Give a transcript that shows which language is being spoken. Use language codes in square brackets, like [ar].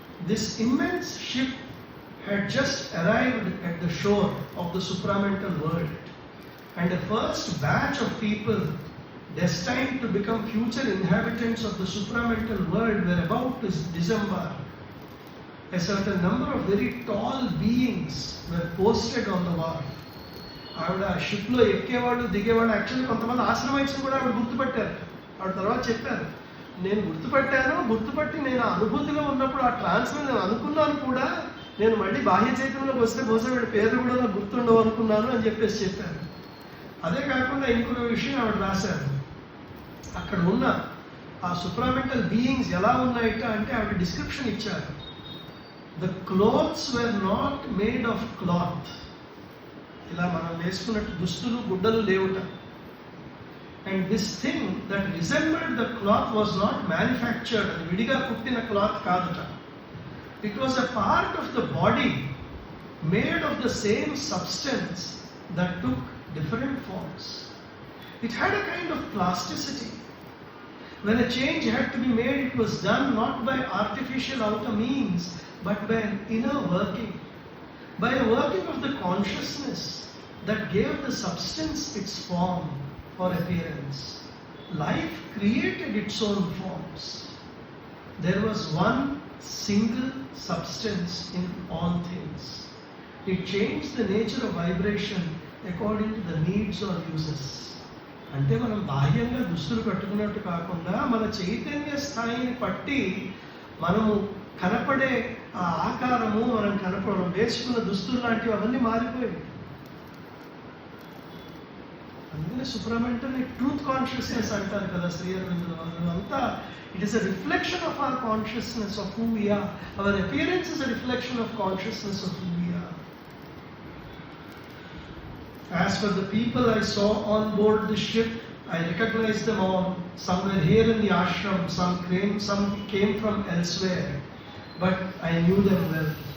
[en] This immense ship had just arrived at the shore of the supramental world, and the first batch of people destined to become future inhabitants of the supramental world were about to disembark. A certain number of very tall beings were posted on the wharf. [te] ఆవిడ షిప్లో ఎక్కేవాళ్ళు, దిగేవాళ్ళు. Actually కొంతమంది ఆశ్రమైట్స్ని కూడా ఆవిడ గుర్తుపట్టారు. ఆవిడ తర్వాత చెప్పారు, నేను గుర్తుపట్టి నేను ఆ అనుభూతిలో ఉన్నప్పుడు ఆ ట్రాన్స్లో నేను అనుకున్నాను కూడా, నేను మళ్ళీ బాహ్య చైతన్యంలోకి వస్తే బహుశా వీడి పేర్లు కూడా నాకు గుర్తుండవు అనుకున్నాను అని చెప్పారు. అదే కాకుండా ఇంకొక విషయం ఆవిడ రాశారు. అక్కడ ఉన్న ఆ సుప్రామెంటల్ బీయింగ్స్ ఎలా ఉన్నాయట అంటే ఆవిడ డిస్క్రిప్షన్ ఇచ్చారు. [en] The clothes were not made of cloth. [te] ఇలా మనం వేసుకున్నట్టు దుస్తులు, గుడ్డలు లేవుట. [en] And this thing that resembled the cloth was not manufactured. [te] అది విడిగా పుట్టిన cloth కాదుట. [en] It was a part of the body made of the same substance that took different forms. It had a kind of plasticity. When a change had to be made, it was done not by artificial outer means, but by an inner working, by a working of the consciousness that gave the substance its form or appearance. Life created its own forms. There was one single substance in all things. It changed the nature of vibration according to the needs or uses. [te] అంటే మనం బాహ్యంగా దుస్తులు కట్టుకున్నట్టు కాకుండా మన చైతన్య స్థాయిని బట్టి మనము కనపడే ఆ ఆకారము, మనం వేసుకున్న దుస్తులు లాంటివి అవన్నీ మారిపోయాయి. అందుకనే సుప్రమెంటల్ ట్రూత్ కాన్షియస్నెస్ అంటారు కదా శ్రీ అరవిందుల వాళ్ళు. [en] అంతా it is a reflection of our consciousness of who we are. Our appearance is a reflection of consciousness of who we are. As for the people I saw on board the ship, I recognized them all. Some were here in the ashram, some came from elsewhere, but I knew them well.